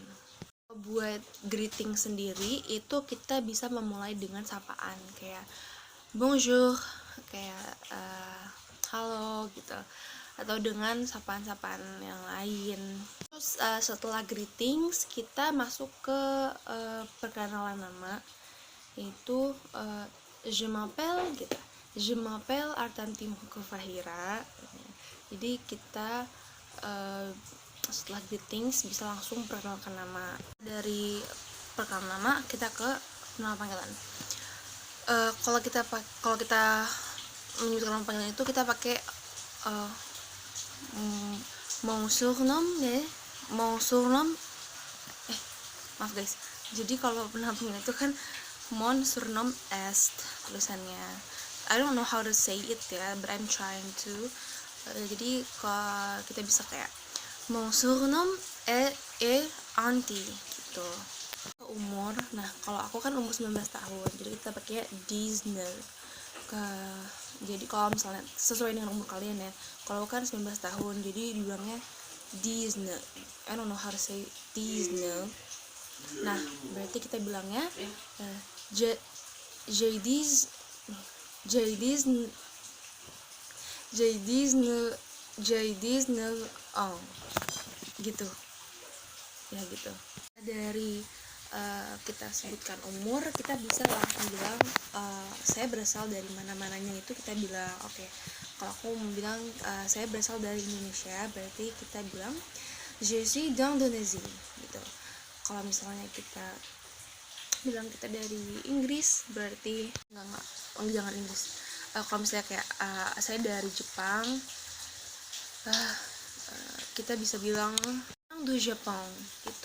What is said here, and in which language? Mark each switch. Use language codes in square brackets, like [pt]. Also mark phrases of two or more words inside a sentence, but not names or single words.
[id] Buat greeting sendiri itu kita bisa memulai dengan sapaan kayak bonjour, kayak halo gitu, atau dengan sapaan-sapaan yang lain. Terus setelah greetings kita masuk ke perkenalan nama, yaitu [fr] je m'appelle Artanti Mukofahira. [id] Jadi kita setelah greetings bisa langsung perkenalkan nama. Dari perkenalan nama kita ke nama panggilan. Kalau kita menyebutkan nama panggilan itu kita pakai [fr] mon surnom. [id] Maaf guys. Jadi kalau nama panggilan itu kan [fr] mon surnom est [id] tulisannya. [en] I don't know how to say it ya, but I'm trying to. [id] Jadi kalau kita bisa kayak [fr] mon surnom est Auntie [id] gitu. Umur, nah kalau aku kan umur 19 tahun, jadi kita pakai 19. Jadi kalau misalnya sesuai dengan umur kalian ya, kalau kan 19 tahun jadi dibilangnya 19. [en] I don't know how to say 19. [id] Nah berarti kita bilangnya [fr] j'ai 19 ans [id] gitu ya, gitu. Dari kita sebutkan umur, kita bisa langsung bilang saya berasal dari mana-mananya. Itu kita bilang kalau aku mau bilang saya berasal dari Indonesia, berarti kita bilang [fr] je suis d'Indonésie [id] gitu. Kalau misalnya kita bilang kita dari Inggris, berarti jangan Inggris. Kalau misalnya kayak saya dari Jepang, kita bisa bilang [fr] du Japon [id] gitu.